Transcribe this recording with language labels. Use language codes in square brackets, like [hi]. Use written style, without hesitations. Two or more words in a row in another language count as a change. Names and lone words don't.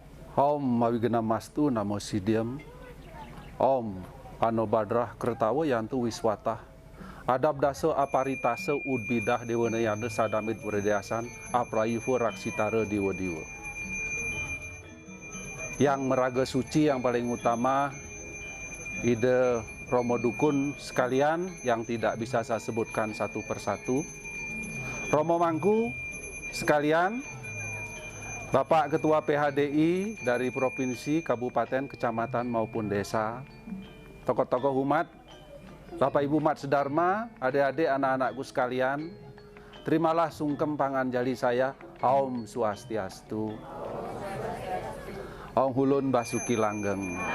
[sa] Om Mawigena Mastu Namo Sidyam. Om Panobadrah Kertawa Yantu Wiswata. Adab dasa aparitasa udbidah dewanayana sadamit wredasan aprayuva raksitara diwa-diwa. [id] Yang meraga suci yang paling utama, ide Romo Dukun sekalian yang tidak bisa saya sebutkan satu persatu, Romo Mangku sekalian, Bapak Ketua PHDI dari Provinsi, Kabupaten, Kecamatan maupun Desa, tokoh-tokoh umat, Bapak Ibu Mat Sedharma, adik-adik anak-anakku sekalian, terimalah sungkem panganjali saya, [sa] Om Swastiastu, Om [jv] Hulun Basuki Langgeng.